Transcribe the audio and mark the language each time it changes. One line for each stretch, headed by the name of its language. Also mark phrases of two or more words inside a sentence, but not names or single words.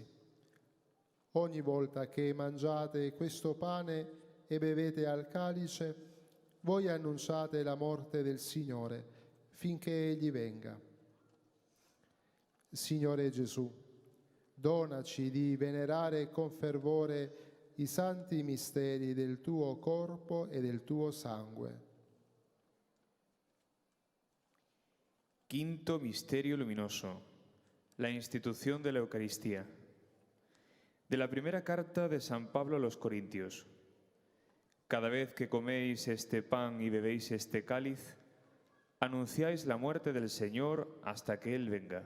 Italian: Ogni volta che mangiate questo pane e bevete al calice, voi annunciate la morte del Signore finché Egli venga. Signore Gesù, donaci di venerare con fervore i santi misteri del tuo corpo e del tuo sangue.
Spanish: Quinto misterio luminoso, la institución de la Eucaristía. De la primera carta de San Pablo a los Corintios. Cada vez que coméis este pan y bebéis este cáliz, anunciáis la muerte del Señor hasta que Él venga.